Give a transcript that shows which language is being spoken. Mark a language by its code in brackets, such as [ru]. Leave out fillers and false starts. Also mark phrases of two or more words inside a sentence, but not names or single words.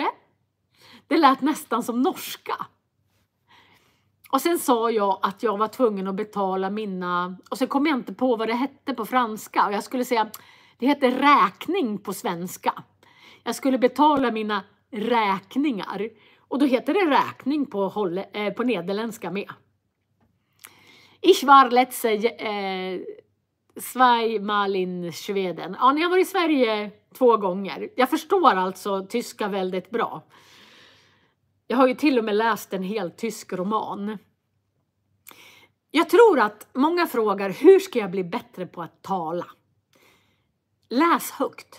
[sv] Det lät nästan som norska. Och sen sa jag att jag var tvungen att betala mina... Och sen kom jag inte på vad det hette på franska. Och jag skulle säga, det heter räkning på svenska. Jag skulle betala mina räkningar. Och då heter det räkning på nederländska med. [de] Ich war letzte zweimal in Schweden. [sv] Ja, ni har varit i Sverige 2 gånger. Jag förstår alltså tyska väldigt bra. Jag har ju till och med läst en hel tysk roman. Jag tror att många frågar, hur ska jag bli bättre på att tala? Läs högt.